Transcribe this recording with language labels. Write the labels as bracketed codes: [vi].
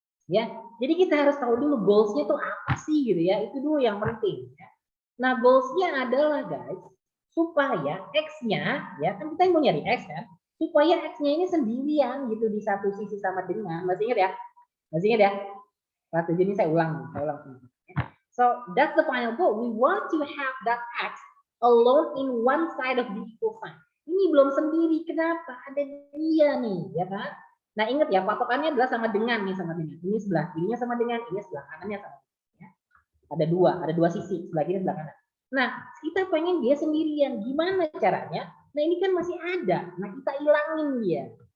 [id] Ya, jadi kita harus tahu dulu goalsnya tuh apa sih gitu ya. Itu dulu yang penting. Ya. Nah, goalsnya adalah guys, supaya X-nya, ya kan kita mau nyari X kan, supaya X-nya ini sendirian gitu di satu sisi sama dengan. Masih ingat ya? Masih ingat ya? Jadi ini saya ulang. So [en] So that's the final goal. We want to have that x alone in one side of the equal sign. [id] Ini belum sendiri. Kenapa? Ada dia nih, ya kan? Nah, ingat ya, patokannya adalah sama dengan nih, sama dengan. Ini sebelah kirinya sama dengan, ini sebelah kanannya sama dengan. Ya. Ada dua sisi, sebelah kiri, sebelah kanan. Nah, kita pengen dia sendirian. Gimana caranya? Nah, ini kan masih ada. Nah, kita hilangin dia.